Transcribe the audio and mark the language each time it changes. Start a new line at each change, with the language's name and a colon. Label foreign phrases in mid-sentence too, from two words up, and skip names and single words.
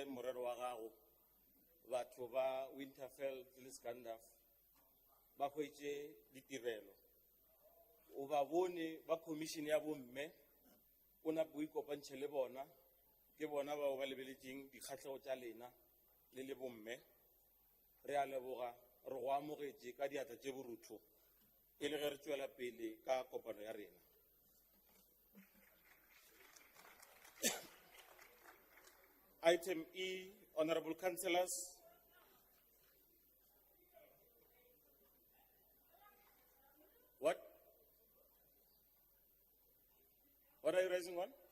Northern Sotho: morero wa gago batho ba Winterfell le Scandaf ba hwetše ditirelo o ba bone ba commission ya bomme o na bo ikopantšhe le bona ke bona bao ba lebeletšeng dikgatlhego tša lena le bomme re a leboga re go amogetše ka diatla tše borutho e le ge re tšwela pele ka kopano ya rena.
English: Item E, Honorable Councillors. What? What are you raising on?